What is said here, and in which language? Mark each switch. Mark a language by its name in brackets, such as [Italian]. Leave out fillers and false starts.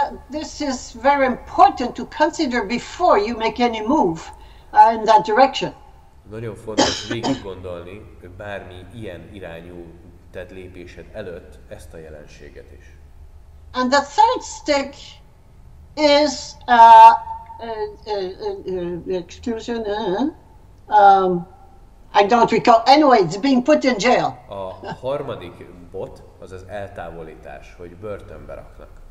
[English] This is very important to consider before you make any move in that direction. [Hungarian] Nagyon fontos végig gondolni, bármi ilyen irányú tett lépésed előtt ezt a jelenséget is. [English] And the third stick is I don't recall. Anyway, it's being put in jail. [Hungarian] A harmadik bot az az eltávolítás, hogy börtönbe raknak.